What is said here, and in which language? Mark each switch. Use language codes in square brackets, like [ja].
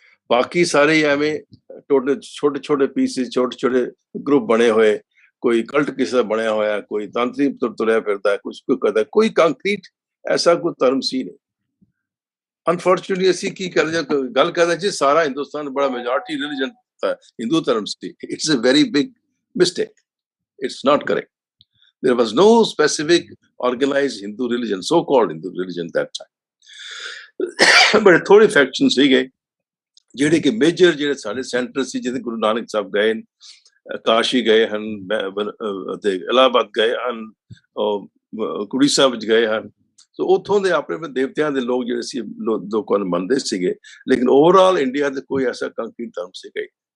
[pa] ਬਾਕੀ ਸਾਰੇ ਐਵੇਂ ਛੋਟੇ ਛੋਟੇ ਪੀਸਿਸ, ਛੋਟੇ ਛੋਟੇ ਗਰੁੱਪ ਬਣੇ ਹੋਏ, ਕੋਈ ਕਲਟ ਕਿਸੇ ਦਾ ਬਣਿਆ ਹੋਇਆ, ਕੋਈ ਤਾਂਤਰਿਕ ਤੁਰਿਆ ਫਿਰਦਾ, ਕੁਝ ਕਰਦਾ, ਕੋਈ ਕੰਕਰੀਟ ਐਸਾ ਕੋਈ ਧਰਮ ਸੀ ਨਹੀਂ। ਅਨਫੋਰਚੂਨੇਟਲੀ ਅਸੀਂ ਕੀ ਕਰਦੇ, ਗੱਲ ਕਰਦੇ ਜੀ ਸਾਰਾ ਹਿੰਦੁਸਤਾਨ ਬੜਾ ਮੈਜੋਰਟੀ ਰਿਲੀਜਨ ਹਿੰਦੂ ਧਰਮ ਸੀ। [en] It's a very big mistake, it's not correct. There was no specific organized Hindu religion, so-called Hindu religion that time. [pa] ਬੜੇ ਥੋੜੇ ਫੈਕਸ਼ਨ ਸੀਗੇ ਜਿਹੜੇ ਕਿ ਮੇਜਰ ਜਿਹੜੇ ਸਾਡੇ ਸੈਂਟਰ ਸੀ, ਜਿੱਥੇ ਗੁਰੂ ਨਾਨਕ ਸਾਹਿਬ ਗਏ, ਕਾਸ਼ੀ ਗਏ ਹਨ, ਤੇ ਇਲਾਹਾਬਾਦ ਗਏ ਹਨ, ਉੜੀਸਾ ਵਿੱਚ ਗਏ ਹਨ। ਸੋ ਉੱਥੋਂ ਦੇ ਆਪਣੇ ਦੇਵਤਿਆਂ ਦੇ ਲੋਕ ਜਿਹੜੇ ਸੀ ਲੋਕਾਂ ਨੂੰ ਮੰਨਦੇ ਸੀਗੇ, ਲੇਕਿਨ ਓਵਰਆਲ ਇੰਡੀਆ ਦੇ ਕੋਈ ਐਸਾ ਕੰਕਰੀਟ ਧਰਮ ਸੀਗਾ ਹੀ।